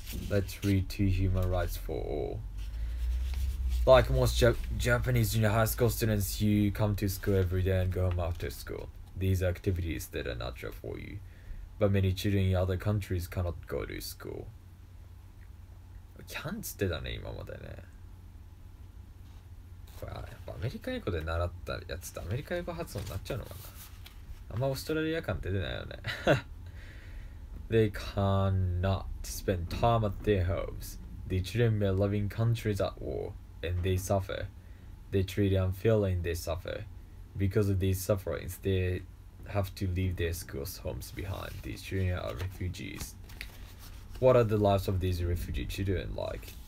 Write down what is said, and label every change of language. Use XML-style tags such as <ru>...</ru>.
<en>Let's read to Human Rights for All. Like most Japanese junior high school students, you come to school every day and go home after school. These are activities that are natural for you. But many children in other countries cannot go to school.</en> <ja>キャンつってたね、今までね。これやっぱアメリカ英語で習ったやつってアメリカ英語発音になっちゃうのかな。あんまオーストラリア感出てないよね。</ja> <en>They cannot spend time at their homes. The children may live in countries at war, and they suffer. They treat unfairly and they suffer. Because of these sufferings, they have to leave their schools homes behind. These children are refugees. What are the lives of these refugee children like?</en>